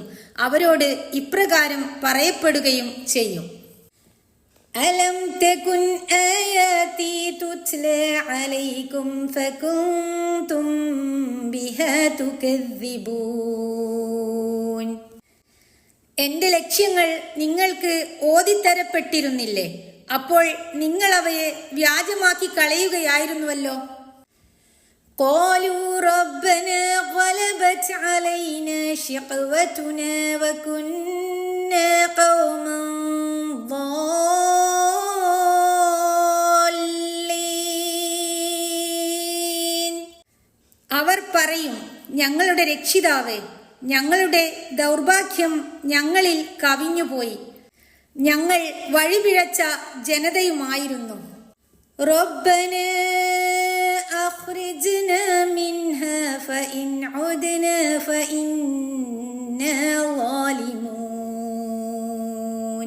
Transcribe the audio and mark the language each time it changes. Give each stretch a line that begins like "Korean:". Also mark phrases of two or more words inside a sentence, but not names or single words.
Malayalam: അവരോട് ഇപ്രകാരം പറയപ്പെടുകയും ചെയ്യും:
Arabic: ألم تكن آياتي تتلى عليكم فكنتم بها تكذبون.
Malayalam: എന്റെ ലക്ഷ്യങ്ങൾ നിങ്ങൾക്ക് ഓതിത്തരപ്പെട്ടിരുന്നില്ലേ? അപ്പോൾ നിങ്ങൾ അവയെ വ്യാജമാക്കി കളയുകയായിരുന്നുവല്ലോ.
Arabic: قالوا ربنا غلبت علينا شقوتنا وكنا قوما ضالين.
Malayalam: അവർ പറയും, ഞങ്ങളുടെ രക്ഷിതാവേ, ഞങ്ങളുടെ ദൗർഭാഗ്യം ഞങ്ങളിൽ കവിഞ്ഞുപോയി, ഞങ്ങൾ വഴിപിഴച്ച ജനതയുമായിരുന്നു.
Arabic: ربنا أخرجنا منها فإن عدنا فإنا ظالمون.